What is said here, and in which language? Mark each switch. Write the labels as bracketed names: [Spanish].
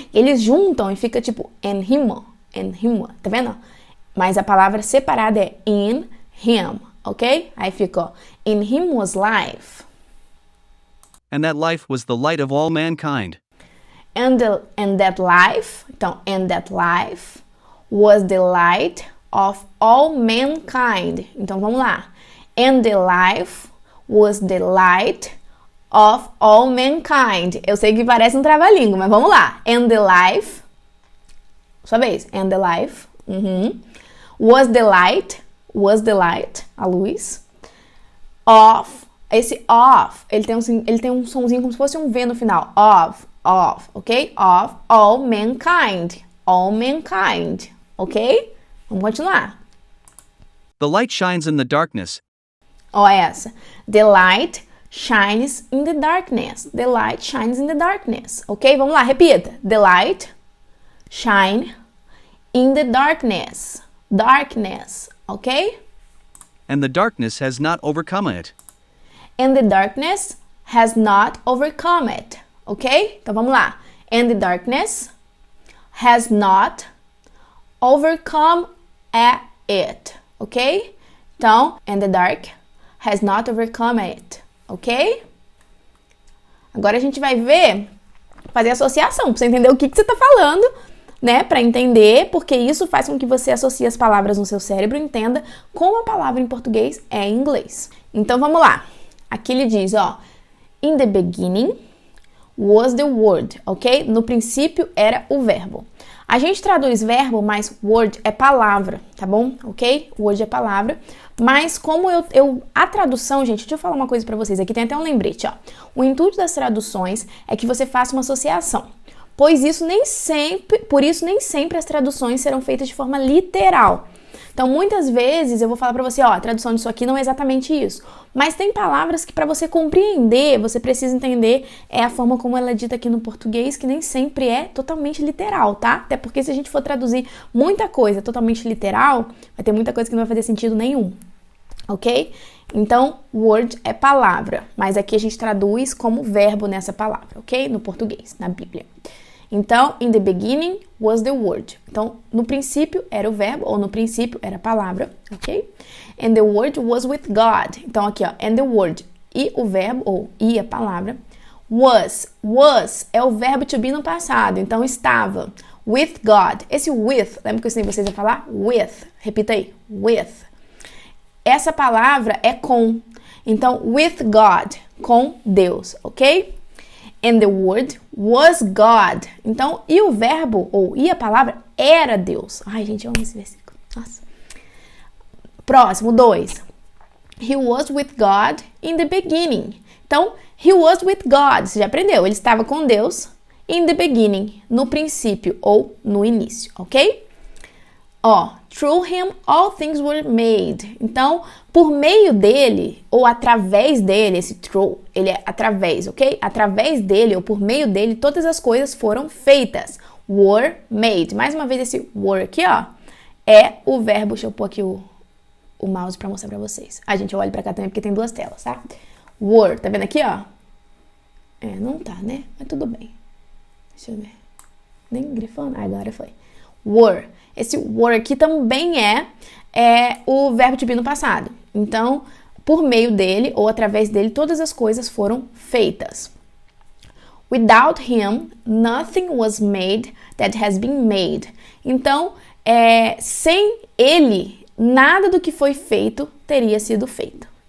[Portuguese] Eles juntam e fica tipo [English] in him, [Portuguese] tá vendo? Mas a palavra separada é [English] in him, [Portuguese] ok? Aí fica, ó, [English] in him was life. And that life was the light of all mankind. And that life, então, and that life was the light of all mankind. [Portuguese] Então, vamos lá. [English] And the life was the light of all mankind. [Portuguese] Eu sei que parece um trava-língua, mas vamos lá. [English] And the life, [Portuguese] sua vez. [English] And the life, was the light, [Portuguese] a luz, of, esse of, ele tem um sonzinho como se fosse um V no final. [English] Of, ok? Of all mankind, ok? [Portuguese] Vamos continuar. [English] The light shines in the darkness. [Portuguese] Ó essa. [English] The light shines in the darkness. The light shines in the darkness. Ok? [Portuguese] Vamos lá, repita. [English] The light shine in the darkness. Darkness. Ok? And the darkness has not overcome it. And the darkness has not overcome it. Ok? [Portuguese] Então vamos lá. [English] And the darkness has not overcome it. Ok? Então, and the dark has not overcome it. Ok? [Portuguese] Agora a gente vai fazer associação, pra você entender o que você tá falando, né? Pra entender, porque isso faz com que você associe as palavras no seu cérebro e entenda como a palavra em português é em inglês. Então, vamos lá. Aqui ele diz, ó, [English] in the beginning was the word, ok? [Portuguese] No princípio era o verbo. A gente traduz verbo, mas word é palavra, tá bom? Ok? Word é palavra. Mas como a tradução, gente, deixa eu falar uma coisa pra vocês. Aqui tem até um lembrete, ó. O intuito das traduções é que você faça uma associação. Por isso, nem sempre as traduções serão feitas de forma literal. Então, muitas vezes eu vou falar pra você, ó, a tradução disso aqui não é exatamente isso. Mas tem palavras que para você compreender, você precisa entender a forma como ela é dita aqui no português, que nem sempre é totalmente literal, tá? Até porque se a gente for traduzir muita coisa totalmente literal, vai ter muita coisa que não vai fazer sentido nenhum, ok? Então, word é palavra, mas aqui a gente traduz como verbo nessa palavra, ok? No português, na Bíblia. [English] Então, in the beginning was the word. [Portuguese] Então, no princípio era o verbo, ou no princípio era a palavra, ok? [English] And the word was with God. [Portuguese] Então, aqui, ó, [English] and the word, [Portuguese] e o verbo, ou e a palavra, was é o verbo to be no passado, então estava. [English] with God. [Portuguese] Esse with, lembra que eu ensinei vocês a falar? With. Repita aí. With. Essa palavra é com. Então, [English] with God. [Portuguese] Com Deus, ok? [English] And the word was God. [Portuguese] Então, e o verbo, e a palavra, era Deus. Ai, gente, eu amo esse versículo. Nossa. Próximo, 2. [English] He was with God in the beginning. [Portuguese] Então, [English] he was with God. [Portuguese] Você já aprendeu. Ele estava com Deus [English] in the beginning. [Portuguese] No princípio ou no início, ok? [English] Through him all things were made. [Portuguese] Então, por meio dele, ou através dele, esse through, ele é através, ok? Através dele, ou por meio dele, todas as coisas foram feitas. Were made. Mais uma vez, esse were aqui, é o verbo. Deixa eu pôr aqui o mouse pra mostrar pra vocês. Gente, eu olho pra cá também porque tem duas telas, tá? Were, tá vendo aqui, não tá, né? Mas tudo bem. Deixa eu ver. Nem grifando. Agora foi. Were. Esse were aqui também é o verbo to be no passado. Então, por meio dele ou através dele, todas as coisas foram feitas. [English] Without him, nothing was made that has been made. [Portuguese] Então, sem ele, nada do que foi feito teria sido feito.